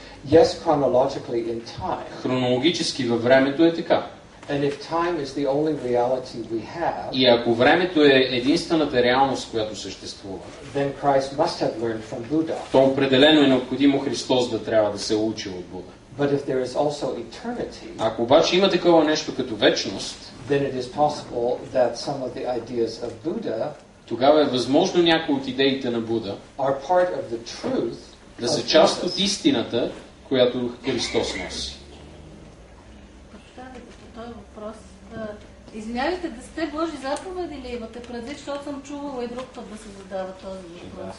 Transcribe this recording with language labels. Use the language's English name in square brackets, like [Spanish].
[English] Yes, chronologically in time. [Bulgarian] Хронологически във времето е така. [English] And if time is the only reality we have, [Bulgarian] И ако времето е единствената реалност, която съществува, [English] then Christ must have learned from Buddha. [Bulgarian] то определено е необходимо Христос да трябва да се учи от Буда. [English] But if there is also eternity, [Bulgarian] Ако обаче има такова нещо като вечност, [English] then it is possible that some of the ideas of Buddha [Bulgarian] тогава е възможно някои от идеите на Буда [English] are part of the truth [Bulgarian] да са част от истината, която Христос носи. По този въпрос. Извинявайте, да сте Божи заповеди ли имате предвид, защото съм чувала и друг път да се задава този въпрос.